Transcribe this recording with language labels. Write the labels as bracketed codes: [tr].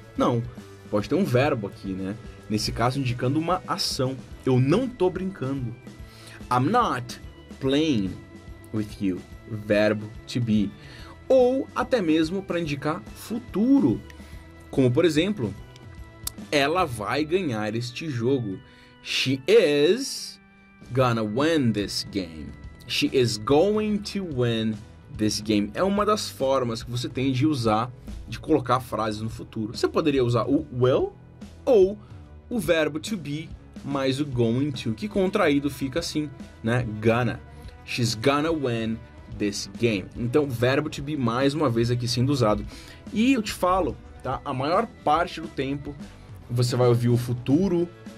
[pt] Não, pode ter um verbo aqui, né? Nesse caso indicando uma ação. Eu não tô brincando. [en] I'm not playing with you. [pt] Verbo to be. Ou até mesmo para indicar futuro. Como por exemplo, ela vai ganhar este jogo. [en] She is gonna win this game. She is going to win this game. [pt] É uma das formas que você tem de usar, de colocar frases no futuro. Você poderia usar o will ou o verbo to be mais o going to, que contraído fica assim, né? [en] Gonna. She's gonna win this game. [pt] Então, verbo to be mais uma vez aqui sendo usado. E eu te falo, tá? A maior parte do tempo você vai ouvir o futuro.